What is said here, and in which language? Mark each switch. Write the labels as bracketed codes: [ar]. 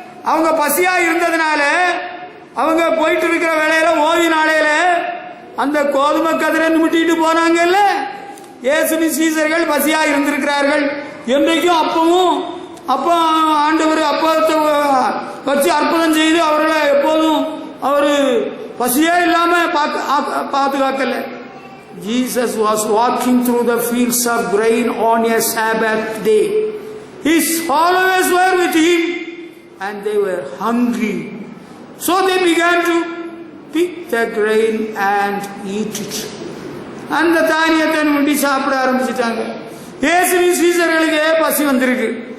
[ta] அவங்க பசியா இருந்ததுனால அவங்க போயிட்டு இருக்கிற வேலையில ஓய்வு நாளையில அந்த கோதுமை கதிரை முட்டிட்டு போனாங்கல்ல. இயேசுவின் சீஷர்கள் பசியா இருந்திருக்கிறார்கள். என்றைக்கும் அப்போ ஆண்டவர் அப்பத்தை வச்சு அற்புதம் செய்து அவர்களை எப்போதும் அவரு பசியே இல்லாம பாதுகாக்கல. [en] Jesus was walking through the fields of grain on a Sabbath day. His followers were with him and they were hungry. So they began to pick the grain and eat it. [ta] அந்த தானியத்தை முடி சாப்பிட ஆரம்பிச்சுட்டாங்க. இயேசுவின் சீஷர்களுக்கு பசி வந்திருக்கு.